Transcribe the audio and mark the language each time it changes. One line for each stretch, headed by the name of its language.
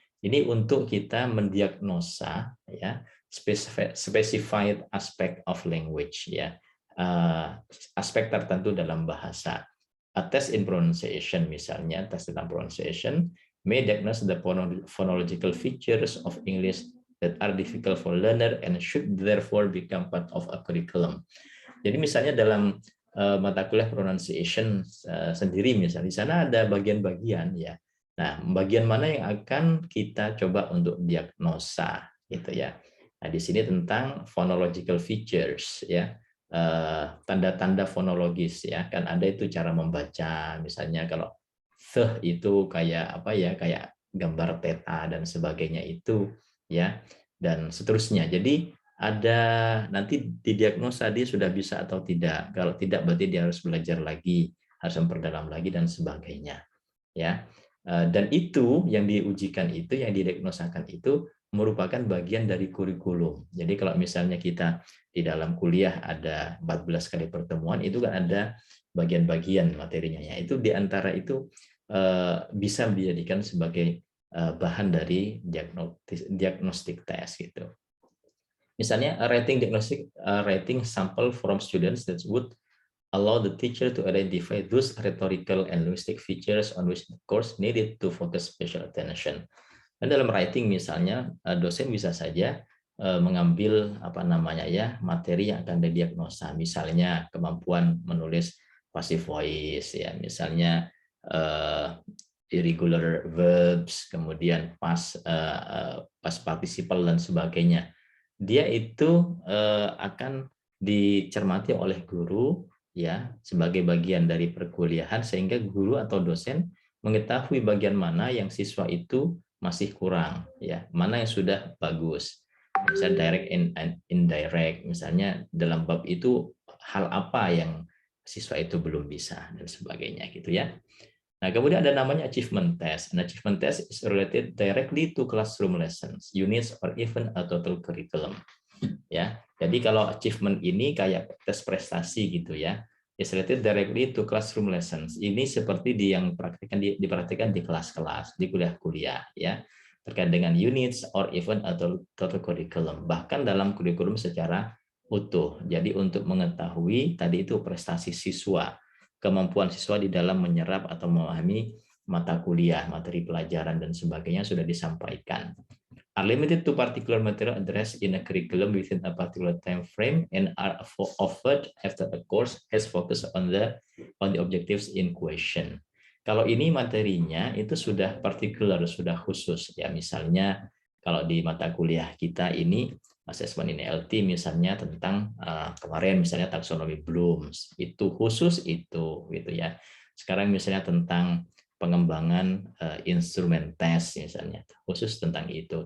Indonesian: Ini untuk kita mendiagnosa ya
English: specified aspect of language
Indonesian: ya, aspek tertentu dalam bahasa.
English: A test in pronunciation,
Indonesian: misalnya tes tentang pronunciation,
English: may diagnose the phonological features of English that are difficult for learner and should therefore become part of a curriculum.
Indonesian: Jadi misalnya dalam mata kuliah pronunciation sendiri, misalnya di sana ada bagian-bagian ya. Nah, bagian mana yang akan kita coba untuk diagnosa gitu ya. Nah, di sini tentang phonological features ya. Tanda-tanda fonologis ya, kan ada itu cara membaca, misalnya kalau th itu kayak apa ya, kayak gambar peta dan sebagainya itu ya, dan seterusnya. Jadi ada nanti didiagnosa dia sudah bisa atau tidak. Kalau tidak berarti dia harus belajar lagi, harus memperdalam lagi dan sebagainya. Ya. Dan itu yang diujikan itu, yang didiagnosakan itu merupakan bagian dari kurikulum. Jadi kalau misalnya kita di dalam kuliah ada 14 kali pertemuan, itu kan ada bagian-bagian materinya. Ya. Itu diantara itu bisa dijadikan sebagai bahan dari diagnostik tes gitu. Misalnya
English: writing sample from students that would allow the teacher to identify those rhetorical and linguistic features on which the course needed to focus special attention.
Indonesian: Dan dalam writing misalnya dosen bisa saja mengambil apa namanya ya, materi yang akan didiagnosa, misalnya kemampuan menulis passive voice ya, misalnya irregular verbs, kemudian past participle dan sebagainya. Dia itu akan dicermati oleh guru ya sebagai bagian dari perkuliahan, sehingga guru atau dosen mengetahui bagian mana yang siswa itu masih kurang ya, mana yang sudah bagus. Misalnya
English: direct and indirect,
Indonesian: misalnya dalam bab itu hal apa yang siswa itu belum bisa dan sebagainya gitu ya. Nah, kemudian ada namanya achievement test.
English: An achievement test is related directly to classroom lessons, units, or even a total curriculum.
Indonesian: Ya, jadi kalau achievement ini kayak tes prestasi gitu ya,
English: is related directly to classroom lessons.
Indonesian: Ini seperti yang dipraktikkan di kelas-kelas, di kuliah-kuliah ya, terkait dengan
English: units or even a total curriculum,
Indonesian: bahkan dalam kurikulum secara utuh. Jadi untuk mengetahui tadi itu prestasi siswa, kemampuan siswa di dalam menyerap atau memahami mata kuliah, materi pelajaran dan sebagainya sudah disampaikan.
English: Are limited to particular material addressed in a curriculum within a particular time frame and are offered after the course has focused on the objectives in question.
Indonesian: Kalau ini materinya itu sudah particular, sudah khusus ya, misalnya kalau di mata kuliah kita ini assessment in LT misalnya tentang kemarin misalnya taksonomi Blooms, itu khusus itu gitu ya. Sekarang misalnya tentang pengembangan instrumen tes misalnya, khusus tentang itu.